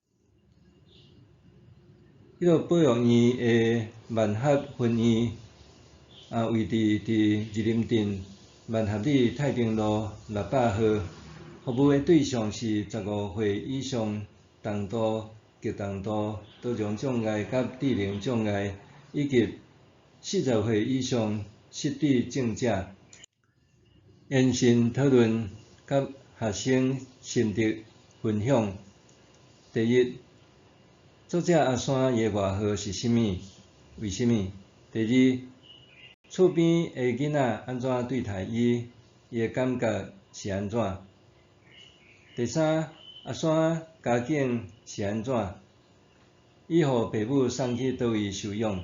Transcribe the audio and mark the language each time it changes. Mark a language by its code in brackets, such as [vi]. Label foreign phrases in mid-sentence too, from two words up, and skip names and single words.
[nan] 迄落保养院的万合分院位置伫二林镇万合里太平路600号，服务的对象是15岁以上重度、极重度多重障碍甲智能障碍，以及40岁以上失智症者。延伸讨论甲学生心得分享。第一，作者阿山伊的外号是甚物？为甚物？第二，厝边的囡仔安怎对待伊？伊的感觉是安怎？第三，阿山家境是安怎？伊互爸母送去倒位收养？